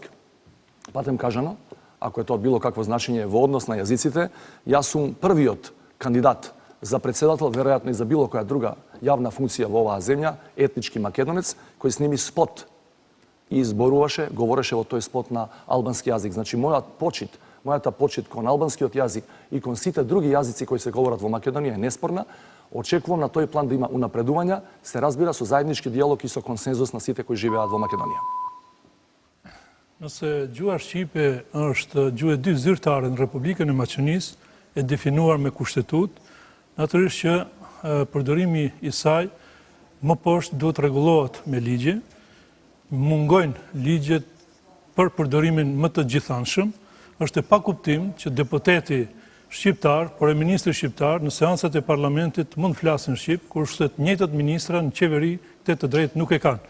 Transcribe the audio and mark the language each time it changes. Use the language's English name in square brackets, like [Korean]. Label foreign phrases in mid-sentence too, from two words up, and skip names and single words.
[Macedonian] Патем кажано, ако е тоа било какво значење во однос на јазиците, јас сум првиот кандидат за председател, веројатно и за било која друга јавна функција во оваа земја, етнички македонец, кој сними спот и изборуваше, говореше во тој спот на албански јазик. Значи, мојата почит кон албанскиот јазик и кон сите други јазици кои се говорат во Македонија е неспорна. Очекувам на тој план да има унапредувања, се разбира со заеднички диалог и со консензус на сите кои живеат во Македонија. [Albanian] Nëse gjua shqipe është gjuhë e dy zyrtare në Republikën e Maqedonisë, e definuar me kushtetut, natyrisht që përdorimi i saj më poshtë duhet rregullohet me ligje, mungojnë ligjet për përdorimin më të gjithanshëm, është e pakuptim që deputeti shqiptar, por e ministri shqiptar në seansat e parlamentit mund flasin shqip, kurse të njëjtët ministra në qeveri të drejtë nuk e kanë.